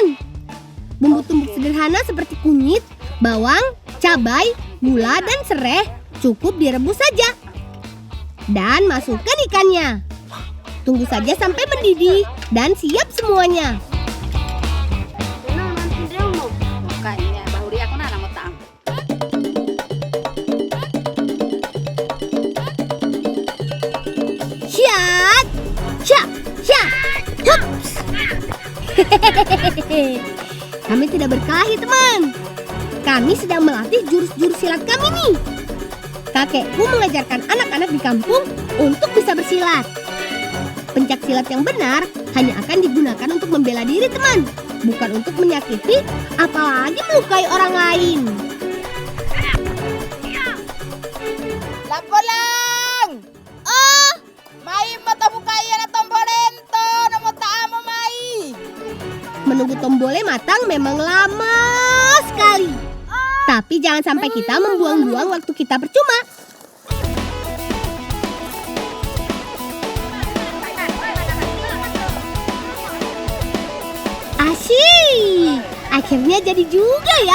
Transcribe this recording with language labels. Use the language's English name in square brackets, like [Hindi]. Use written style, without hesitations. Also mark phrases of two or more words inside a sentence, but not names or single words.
[Indonesian] Bumbu tumbuk sederhana seperti kunyit, bawang, cabai, gula, dan serai cukup direbus saja. Dan masukkan ikannya. Tunggu saja sampai mendidih dan siap semuanya. Kayaknya bahuri aku nana mau taang. Syat, syat, syat, hups. Kami tidak berkelahi, teman. Kami sedang melatih jurus-jurus silat kami nih. Kakekku mengajarkan anak-anak di kampung untuk bisa bersilat. Pencak silat yang benar hanya akan digunakan untuk membela diri, teman, bukan untuk menyakiti, apalagi melukai orang lain. Lapolang! Oh, Mai mata bukaya na tombolento, namo taamo mai. menunggu tombole matang memang lama sekali. Tapi jangan sampai kita membuang-buang waktu kita percuma. Asyik, akhirnya jadi juga ya.